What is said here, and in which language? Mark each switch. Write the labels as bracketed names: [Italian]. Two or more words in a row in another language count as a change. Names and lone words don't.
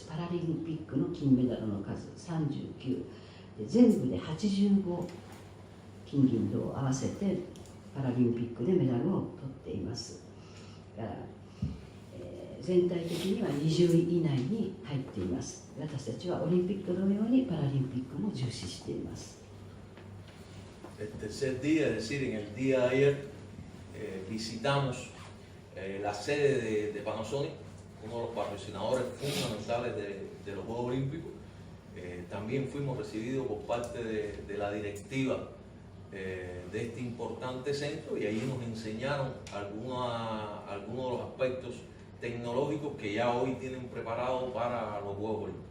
[Japanese] パラリンピックの金メダルの数39で、全部で85金銀銅を合わせてパラリンピックでメダルを取っています。だから、全体的には20位以内に入っています。私たちはオリンピック同様にパラリンピックも重視しています。 [Spanish] El tercer día, es decir, en el día de ayer, visitamos la sede de Panasonic, uno de los patrocinadores fundamentales de los Juegos Olímpicos. También fuimos recibidos por parte de la directiva de este importante centro, y ahí nos enseñaron algunos de los aspectos tecnológicos que ya hoy tienen preparado para los Juegos Olímpicos.